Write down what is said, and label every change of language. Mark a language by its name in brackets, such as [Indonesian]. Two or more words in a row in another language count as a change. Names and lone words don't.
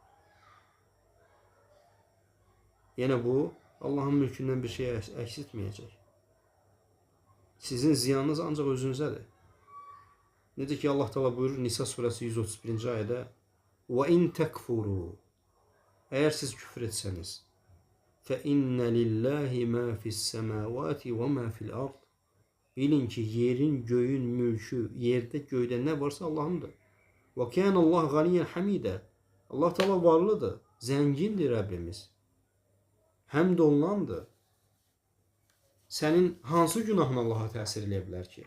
[Azerbaijani] Yenə bu Allahın mülkündən bir şey əksiltməyəcək. Sizin ziyanınız ancaq özünüzədir. Necə ki Allah Teala buyurur Nisa surəsi 131-ci ayədə: [Arabic] "وإن تكفروا." [Azerbaijani] Əgər siz küfr etsəniz, [Arabic] "فإن لله ما في السماوات وما في الأرض." [Azerbaijani] Bilin ki yerin, göyün mülkü, yerde, göydə nə varsa Allahındır. [Arabic] "وكان الله غنيا حميدا." [Azerbaijani] Allah Teala varlıdır, zəngindir Rəbbimiz. Həmd olunandır. Sənin hansı günahın Allaha təsir edə bilər ki?